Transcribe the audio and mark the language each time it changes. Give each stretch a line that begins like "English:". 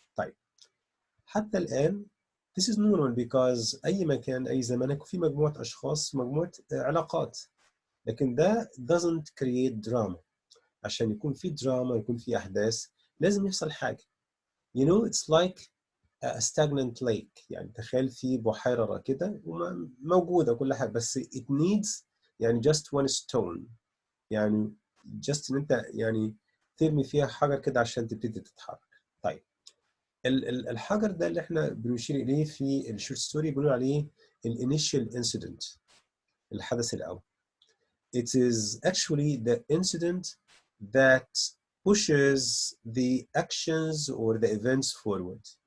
Arabic: طيب حتى الآن
English: this is normal because
Arabic: أي مكان أي زمان يكون في مجموعة أشخاص مجموعة علاقات، لكن ده
English: doesn't create drama.
Arabic: عشان يكون في دراما يكون في أحداث لازم يحصل حاجة.
English: it's like a stagnant lake.
Arabic: يعني تخيل في بحيرة راكدة وموجودة كل حاجة بس
English: it needs
Arabic: يعني
English: just one stone.
Arabic: يعني just إن أنت يعني ترمي فيها حجر كده عشان تبتدي تتحرك. طيب الحجر ده اللي احنا بنشير إليه في الشورت ستوري بنقول عليه الانيشال انسيدنت، الحدث الأول.
English: It is actually the incident that pushes the actions or the events forward.